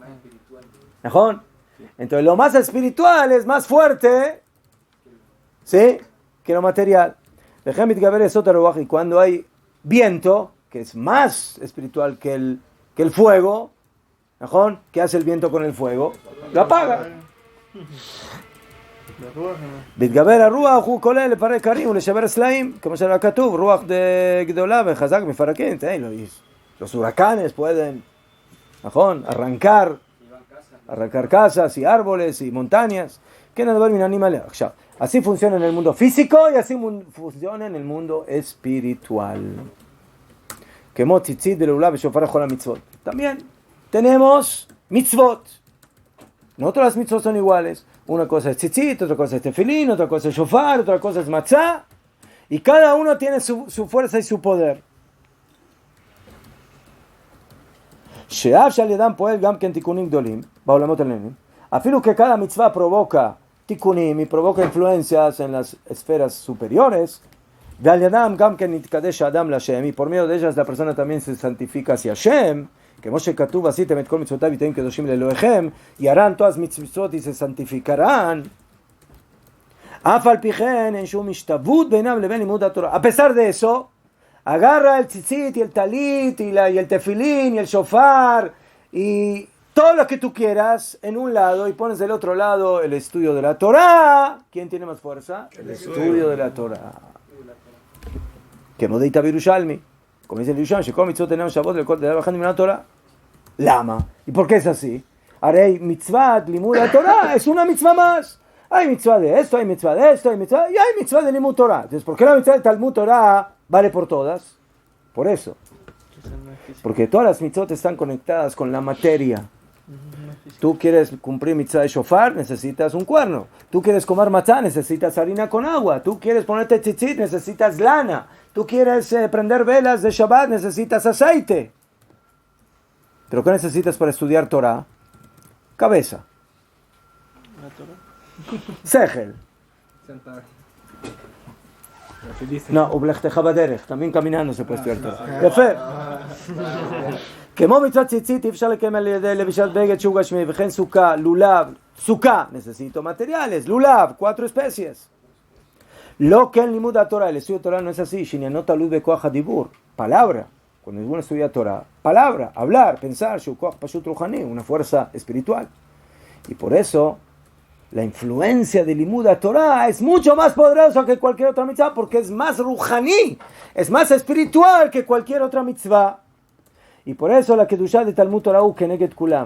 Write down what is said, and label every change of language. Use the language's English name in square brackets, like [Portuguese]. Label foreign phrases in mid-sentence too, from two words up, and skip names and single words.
[Spanish] Entonces lo más espiritual es más fuerte, ¿sí?, que lo material. Y cuando hay viento, que es más espiritual que el fuego, ¿qué hace el viento con el fuego? Lo apaga. [Hebrew] מתגבר הרוח הוא כולל לפרק הרים ולשבר סלעים, כמו שהיה כתוב, רוח גדולה וחזק מפרקים. [Spanish] Los huracanes pueden, arrancar casas y árboles y montañas. Así funciona en el mundo físico y así funciona en el mundo espiritual. También tenemos mitzvot. No todas las mitzvot son iguales. Una cosa es tzitzit, otra cosa es tefilín, otra cosa es shofar, otra cosa es matzah. Y cada uno tiene su fuerza y su poder. [Hebrew] שאף שעל ידם פועל גם כן תיקונים גדולים בעולמות העליונים, אפילו [Spanish] que cada mitzvah provoca [Hebrew] תיקונים [Spanish] y provoca influencias en las esferas superiores, [Hebrew] ועל ידם גם כן נתקדש האדם להשם, [Spanish] y por medio de ellas la persona también se santifica hacia Hashem, [Hebrew] כמו שכתוב עשיתם את כל מצוותיו ותהיו קדושים לאלוהיכם, [Spanish] y harán todas mitzvot y se santificarán, [Hebrew] אף על פי כן אין שום השתוות בינם לבין לימוד התורה. [Spanish] A pesar de eso, agarra el tzitzit y el talit y el tefilín y el shofar y todo lo que tú quieras en un lado y pones del otro lado el estudio de la Torah. ¿Quién tiene más fuerza? El estudio de la Torah. [Hebrew] כמו דאיתא בירושלמי, [Spanish] como dice el Yerushalmi, [Hebrew] שכל מצוות אינם שוות לכל דבר אחד מן התורה. למה? [Spanish] ¿Y por qué es así? [Hebrew] הרי מצוות לימוד התורה [Spanish] es una mitzvah más. Hay mitzvah de esto, hay mitzvah de esto, hay mitzvah, y hay mitzvah de [Hebrew] לימוד תורה. [Spanish] Entonces, ¿por qué la mitzvah de [Hebrew] תלמוד תורה [Spanish] vale por todas? Por eso. Porque todas las mitzvot están conectadas con la materia. Tú quieres cumplir mitzvah de shofar, necesitas un cuerno. Tú quieres comer matzah, necesitas harina con agua. Tú quieres ponerte tzitzit, necesitas lana. Tú quieres prender velas de Shabbat, necesitas aceite. ¿Pero qué necesitas para estudiar Torah? Cabeza. Sechel. [Hebrew] No, ובלכתך בדרך, [Spanish] también caminando se puede estudiar Torah. יפה. [Hebrew] כמו מצוות ציצית, אי אפשר לקיים על ידי לבישת בגד שהוא גשמי, וכן סוכה, לולב, סוכה, [Spanish] necesito materiales, לולב, 4 especies. [Hebrew] לא כן לימוד התורה, [Spanish] el estudio de Torah no es así, [Hebrew] שעניינו תלוי בכוח הדיבור, [Spanish] palabra. Cuando uno estudia Torah, palabra, hablar, pensar, [Hebrew] שהוא כוח פשוט רוחני, [Spanish] una fuerza espiritual. Y por eso la influencia de [Hebrew] לימוד תורה [Spanish] es mucho más poderosa que cualquier otra mitzvah porque es más ruhaní, es más espiritual que cualquier otra mitzvah. Y por eso la Kedushá de [Hebrew] תלמוד תורה כנגד כולם.